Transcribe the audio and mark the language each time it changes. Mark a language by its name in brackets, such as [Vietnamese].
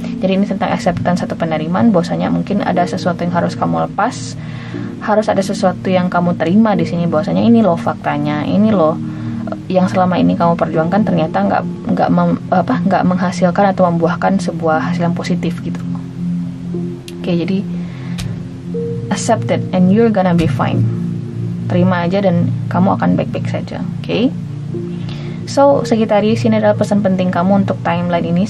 [Indonesian] Jadi ini tentang acceptance atau penerimaan, bahwasanya mungkin ada sesuatu yang harus kamu lepas, harus ada sesuatu yang kamu terima di sini, bahwasanya ini loh faktanya, ini loh yang selama ini kamu perjuangkan ternyata nggak menghasilkan atau membuahkan sebuah hasil yang positif gitu. [English] Oke, jadi accept it and you're gonna be fine. [Indonesian] Terima aja dan kamu akan baik-baik saja, oke? So, Sagittarius, ini adalah pesan penting kamu untuk timeline ini.